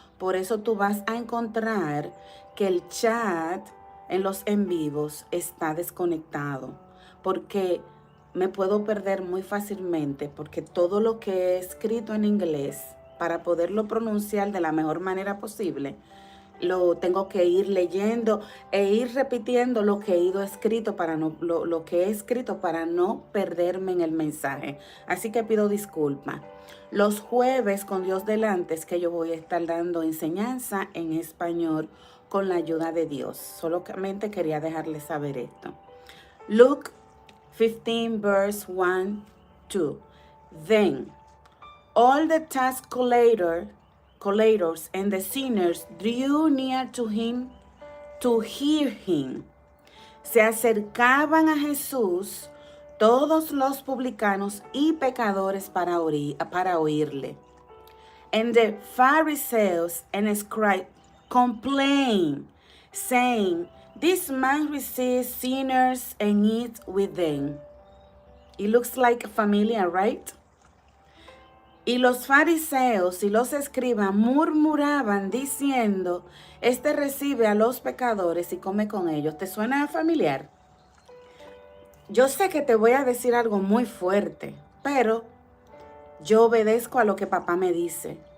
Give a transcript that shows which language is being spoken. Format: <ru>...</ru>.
<es>Por eso tú vas a encontrar que el chat en los en vivos está desconectado, porque me puedo perder muy fácilmente, porque todo lo que he escrito en inglés, para poderlo pronunciar de la mejor manera posible, lo tengo que ir leyendo e ir repitiendo lo que he ido escrito para lo que he escrito para no perderme en el mensaje. Así que pido disculpas. Los jueves con Dios delante es que yo voy a estar dando enseñanza en español con la ayuda de Dios. Solamente quería dejarles saber esto.</es> <en>Luke 15 verse 1, 2. Then all the tax collectors and the sinners drew near to him to hear him.</en> <es>se acercaban a Jesús todos los publicanos y pecadores para oírle.</es> <en>And the Pharisees and scribes complained, saying, "This man receives sinners and eats with them." It looks like familiar, right?</en> <es>Y los fariseos y los escribas murmuraban diciendo, este recibe a los pecadores y come con ellos. ¿Te suena familiar? Yo sé que te voy a decir algo muy fuerte, pero yo obedezco a lo que papá me dice.</es>